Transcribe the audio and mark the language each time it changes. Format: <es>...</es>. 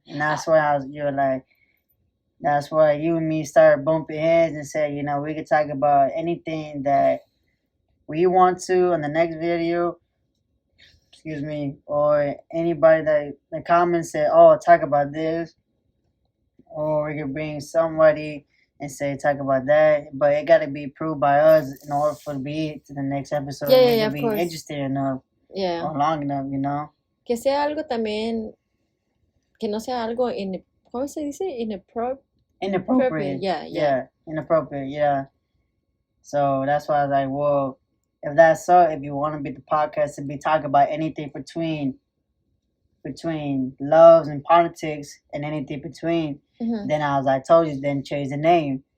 <en>And that's why you were like. That's why you and me started bumping heads and said, we could talk about anything that we want to in the next video. Excuse me. Or anybody that in the comments said, oh, talk about this. Or we could bring somebody and say, talk about that. But it got to be proved by us in order for it to be to the next episode. Yeah, of be course. Interested enough. Yeah. Or long enough,</en> <es>Que sea algo también, que no sea algo ¿cómo se dice?</es> <en>Inappropriate. Yeah. Inappropriate, yeah. So that's why I was like, well, if that's so, if you want to be the podcast to be talking about anything between loves and politics and anything between, then I was like, told you, then change the name.</en>